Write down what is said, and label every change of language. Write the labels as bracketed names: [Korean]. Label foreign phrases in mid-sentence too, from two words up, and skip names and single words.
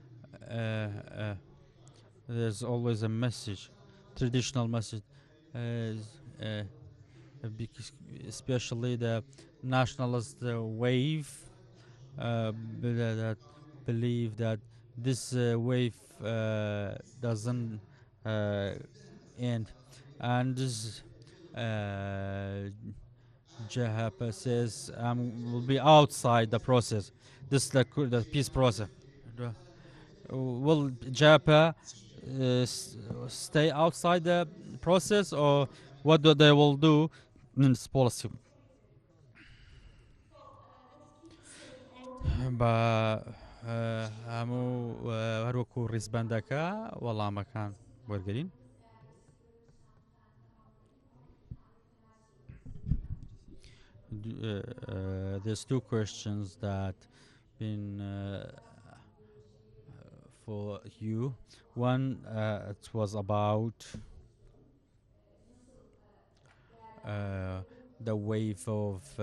[English] There's always a message, traditional message, especially the nationalist wave that believe that this wave doesn't end, and this JHP says will be outside the process. This is the peace process. Will JHP stay outside the process, or what they will do in this policy? [Central Kurdish] هەموو هەروەکو ڕیزبەندەکە وەڵامەکان وەرگرین. [English] There's two questions that been for you. One, it was about the wave of